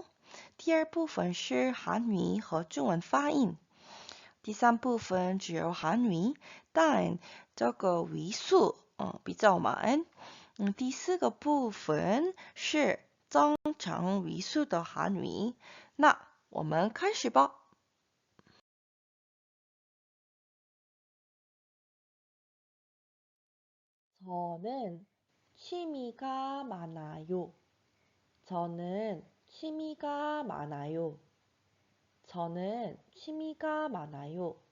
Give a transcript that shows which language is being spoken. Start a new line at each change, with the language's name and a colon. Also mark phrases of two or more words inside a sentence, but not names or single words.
Chinese: 第二部分是韩语和中文发音。第三部分只有韩语，但这个语速比较慢。第四个部分是正常语速的韩语。那我们开始吧。
Korean: 저는 취미가 많아요. 저는 취미가 많아요. 저는 취미가 많아요.